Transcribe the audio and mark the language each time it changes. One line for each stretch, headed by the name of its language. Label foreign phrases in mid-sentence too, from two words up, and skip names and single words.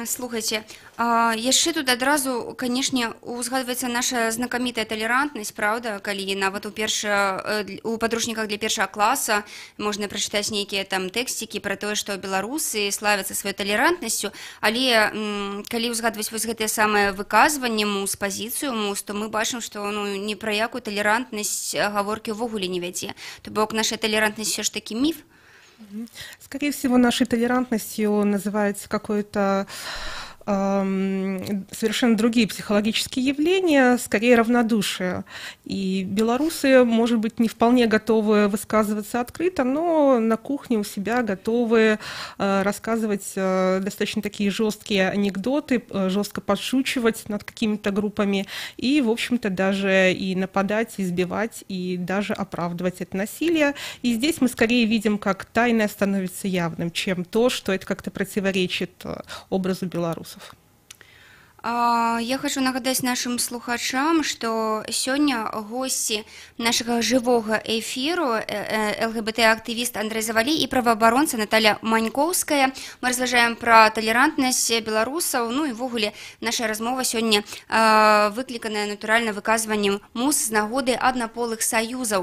Belarusian: Слухайте, яшчэ тут адразу, канешне, узгадваецца наша знакамітая талерантнасць, праўда, калі нават у падручніках для першага класа можна прачытаць нейкія там тэксцікі пра тое, што беларусы славяцца сваёй талерантнасцю, але калі ўзгадваць вось гэтае самае выказванне мус, пазіцыю мус, то мы бачым, што ні пра якую талерантнасць гаворкі ўвогуле не вядзе. То бок наша талерантнасць все ж такі міф.
Russian: Скорее всего, нашей толерантностью называется какое-то совершенно другие психологические явления, скорее равнодушие. И белорусы, может быть, не вполне готовы высказываться открыто, но на кухне у себя готовы рассказывать достаточно такие жесткие анекдоты, жестко подшучивать над какими-то группами и, в общем-то, даже и нападать, избивать, и даже оправдывать это насилие. И здесь мы скорее видим, как тайное становится явным, чем то, что это как-то противоречит образу белорусов.
Belarusian: Я хочу нагадаць нашим слухачам, што сёння госці нашага жывога эфіру ЛГБТ-актывіст Андрэй Завалі і праваабаронца Наталья Манькоўская. Мы разважаем пра талерантнасць беларусаў. Ну і ввогуле наша размова сёння выкліканая натуральна выказваннем мус з нагоды аднаполых саюзаў.